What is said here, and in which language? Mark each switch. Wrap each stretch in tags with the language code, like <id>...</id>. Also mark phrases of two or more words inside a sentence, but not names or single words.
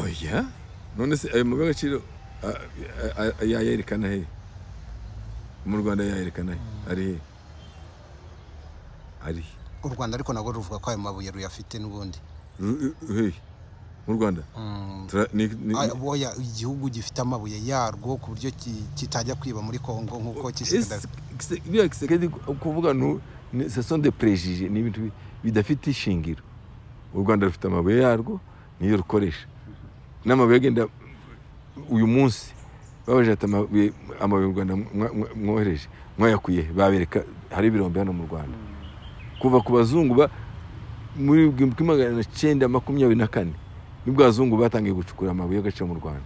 <rw>Oya none se ayo mabuye y'agaciro yayerekana he mu Rwanda yayerekana he ari u Rwanda ariko nabwo ruvuga ko ayo mabuye ruyafite n'ubundi mu Rwanda oya igihugu gifite amabuye yarwo ku buryo kitajya kwiba muri Kongo nk'uko Tshisekedi kuvuga</rw> <fr>ce sont des préjugés</fr> <rw>ni ibintu bidafite ishingiro. U Rwanda rufite amabuye yarwo niyo rukoresha n'amabuye agenda uyu munsi babaje ati amabuye u Rwanda mwohereje mwayakuye babereka hari ibirombe hano mu Rwanda kuva ku bazungu muri 1924 nibwo abazungu batangiye gucukura amabuye y'agaciro mu Rwanda.</rw>